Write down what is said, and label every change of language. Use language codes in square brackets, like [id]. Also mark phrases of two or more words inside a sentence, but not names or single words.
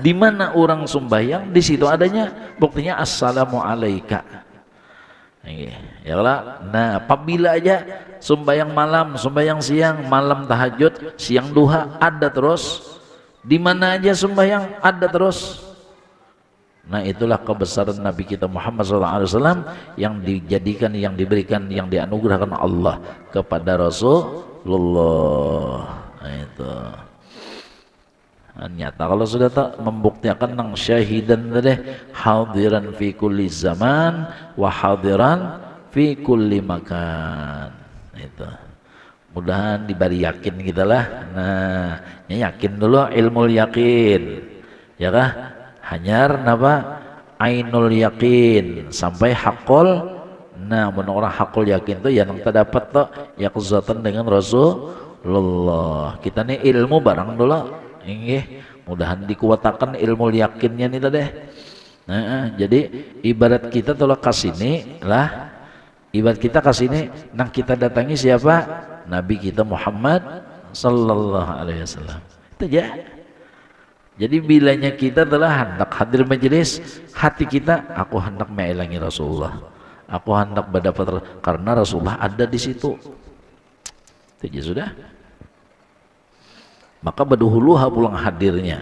[id] Di mana orang sembahyang, di situ adanya. Buktinya assalamualaikum. Ya lah. Nah, apabila aja sembahyang malam, sembahyang siang, malam tahajud, siang duha, ada terus. Di mana aja sembahyang, ada terus. Nah itulah kebesaran Nabi kita Muhammad SAW yang dijadikan, yang diberikan, yang dianugerahkan Allah kepada Rasulullah. Nah itu. [bjn] Nah, nyata kalau sudah tak membuktikan nang syahidan tadi [ar] حاضرا في كل زمان وحاضرا في كل مكان. [bjn] Nah, itu. [id] Mudahan diberi yakin kita lah. Nah, yakin dulu ilmu yakin. Ya kah? [bjn] Hanyar napa [ar] عين اليقين [bjn] sampai hakul. [id] Nah orang [ar] حق اليقين [id] tuh yang terdapat tuh yakuzatan dengan Rasulullah. [bjn] Kita nih ilmu barang dulu inggih, mudahan dikuatakan ilmu yakinnya nih tadi. Nah jadi ibarat kita tuh kasini lah, ibarat kita kasini nang kita datangi siapa? [id] Nabi kita Muhammad [ar] صلى الله عليه وسلم. [bjn] Itu aja. Jadi bilanya kita telah hendak hadir majelis, hati kita aku hendak mengilangi Rasulullah, aku hendak berdapat karena Rasulullah ada di situ. Itu sudah. Maka berdahulu pulang hadirnya.